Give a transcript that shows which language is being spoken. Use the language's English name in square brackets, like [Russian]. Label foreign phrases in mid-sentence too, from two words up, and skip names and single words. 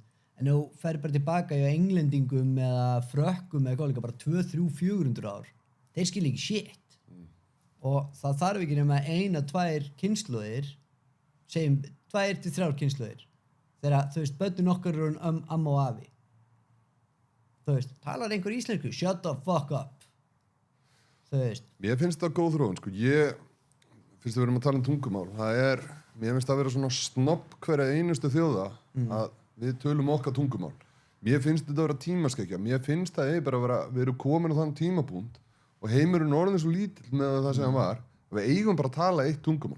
[Icelandic] En þú fer bara tilbaka í englendingum eða frökkum eða eitthvað, bara 2, 3, 400 ár. Þeir skilja ekki shit. Og það þarf ekki nema 1, 2 kynslóðir, segjum 2 til 3 kynslóðir. Þegar, þú veist, börnin okkar eru amma og afi. þú veist, talar einhver íslensku, [English] shut the fuck up, [Icelandic] þú veist. Mér finnst það góð þróun, sko, fyrst við erum að tala tungumál, mér finnst það vera svona snobb hverja einustu þjóða að við tölum okkar tungumál. Mér finnst þetta að vera tímaskekkja, mér finnst það bara að vera, við erum komin á þann tímabúnd og heimurinn orðin svo lítill með það sem hann var, við eigum bara að tala eitt tungumál.